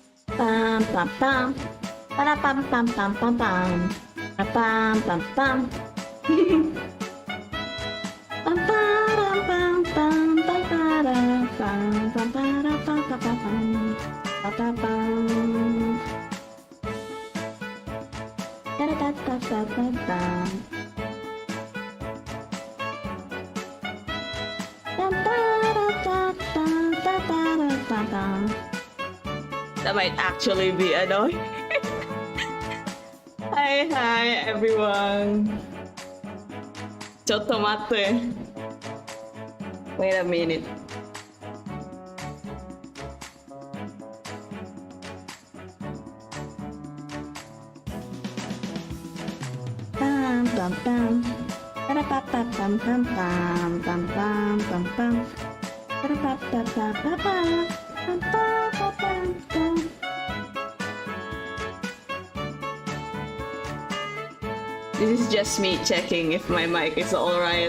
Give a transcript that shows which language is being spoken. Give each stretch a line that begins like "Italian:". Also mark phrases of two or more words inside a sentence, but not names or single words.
English: Pam pam pam. Para pam pam pam pam pam. Para pam pam pam. Pam pam pam pam pam para pam pam para pam pam pam pam. Pa pa pam. Da da da da da da. That might actually be annoying. Hi everyone.
Japanese: Chotomate.
English: Wait a minute. Pam pam pam. Para pa pa pam pam pam pam pam pam pam. Para pa pa pa pa pa. Pam pam pam pam pam. This is just me checking if my mic is alright.